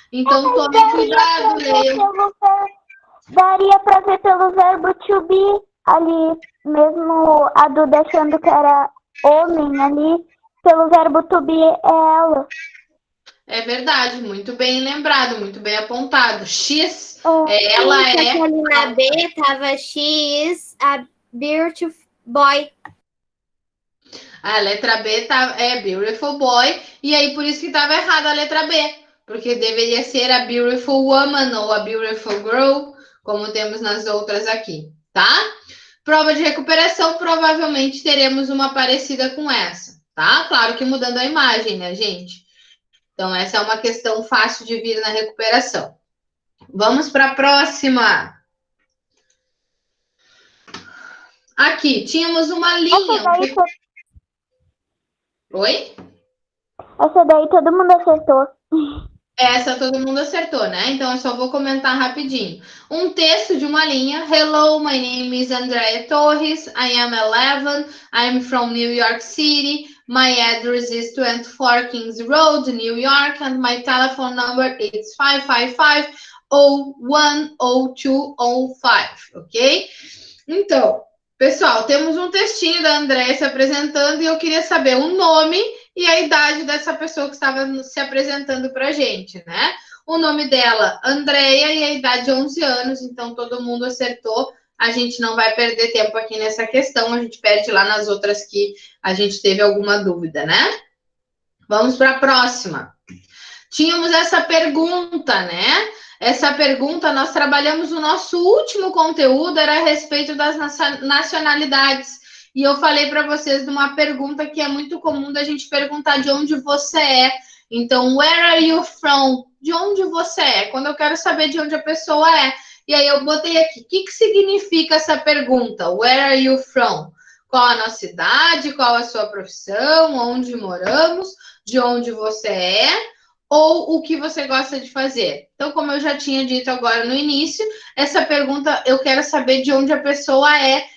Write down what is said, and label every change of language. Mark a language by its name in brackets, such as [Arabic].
[Portuguese] Então, tome cuidado, leiam. Daria para ver pelo verbo to be ali, mesmo a Duda achando que era homem ali, pelo verbo to be é ela. É verdade, muito bem lembrado, muito bem apontado. X, ela é... Ali na B tava [English] she is a beautiful boy. [Portuguese] A letra B é beautiful boy, e aí por isso que estava errada a letra B, porque deveria ser a beautiful woman ou a beautiful girl, como temos nas outras aqui, tá? Prova de recuperação, provavelmente teremos uma parecida com essa, tá? Claro que mudando a imagem, né, gente? Então, essa é uma questão fácil de vir na recuperação. Vamos para a próxima. Aqui, tínhamos uma linha. Oi? Essa daí todo mundo acertou. Essa todo mundo acertou, né? Então eu só vou comentar rapidinho. Um texto de uma linha. [English] Hello, my name is Andrea Torres. I am 11. I am from New York City. My address is 24 Kings Road, New York, and my telephone number is 555-010205, ok? [Portuguese] Então, pessoal, temos um textinho da Andrea se apresentando e eu queria saber o nome e a idade dessa pessoa que estava se apresentando para a gente, né? O nome dela, Andrea, e a idade 11 anos, então todo mundo acertou. A gente não vai perder tempo aqui nessa questão, a gente perde lá nas outras que a gente teve alguma dúvida, né? Vamos para a próxima. Tínhamos essa pergunta, né? Essa pergunta, nós trabalhamos o nosso último conteúdo, era a respeito das nacionalidades. E eu falei para vocês de uma pergunta que é muito comum da gente perguntar de onde você é. Então, [English] where are you from? [Portuguese] De onde você é? Quando eu quero saber de onde a pessoa é. E aí eu botei aqui, o que significa essa pergunta? [English] Where are you from? [Portuguese] Qual a nossa idade? Qual a sua profissão? Onde moramos? De onde você é? Ou o que você gosta de fazer? Então, como eu já tinha dito agora no início, essa pergunta eu quero saber de onde a pessoa é.